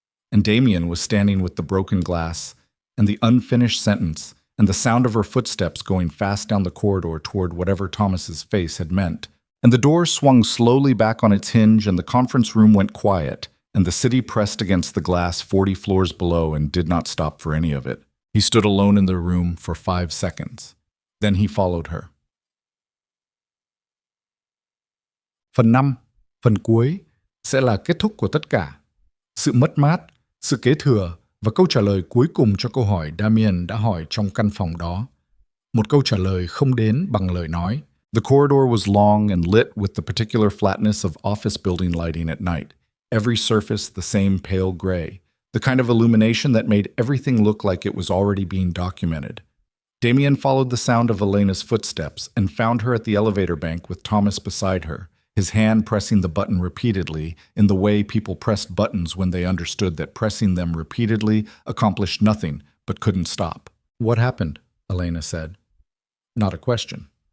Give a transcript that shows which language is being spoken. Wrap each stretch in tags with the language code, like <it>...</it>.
<en>And Damien was standing with the broken glass and the unfinished sentence and the sound of her footsteps going fast down the corridor toward whatever Thomas's face had meant. And the door swung slowly back on its hinge and the conference room went quiet, and the city pressed against the glass 40 floors below and did not stop for any of it. He stood alone in the room for 5 seconds. Then he followed her.</en> <vi>Phần 5, phần cuối, sẽ là kết thúc của tất cả. Sự mất mát, sự kế thừa và câu trả lời cuối cùng cho câu hỏi Damien đã hỏi trong căn phòng đó. Một câu trả lời không đến bằng lời nói.</vi> <en>The corridor was long and lit with the particular flatness of office building lighting at night. Every surface the same pale gray, the kind of illumination that made everything look like it was already being documented. Damien followed the sound of Elena's footsteps and found her at the elevator bank with Thomas beside her, his hand pressing the button repeatedly in the way people pressed buttons when they understood that pressing them repeatedly accomplished nothing but couldn't stop. "What happened?" Elena said. Not a question.</en>